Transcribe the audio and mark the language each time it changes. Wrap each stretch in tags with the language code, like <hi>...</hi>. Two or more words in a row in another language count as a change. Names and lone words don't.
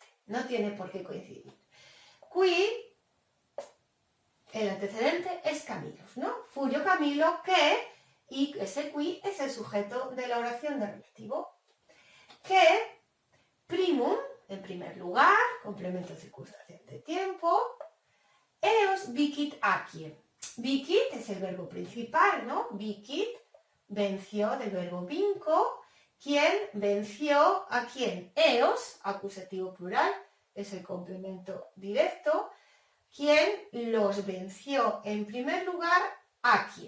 <es>No tiene por qué coincidir. Qui, el antecedente es Camilos, ¿no? Furio Camilo que, y ese qui es el sujeto de la oración de relativo. Que, primum, en primer lugar, complemento circunstancial de tiempo,</es> <la>eos vicit accie.</la> <es>Vicit es el verbo principal, ¿no? Vicit, venció, del verbo vinco. ¿Quién venció a quién? Eos, acusativo plural, es el complemento directo. ¿Quién los venció? En primer lugar, accie.</es>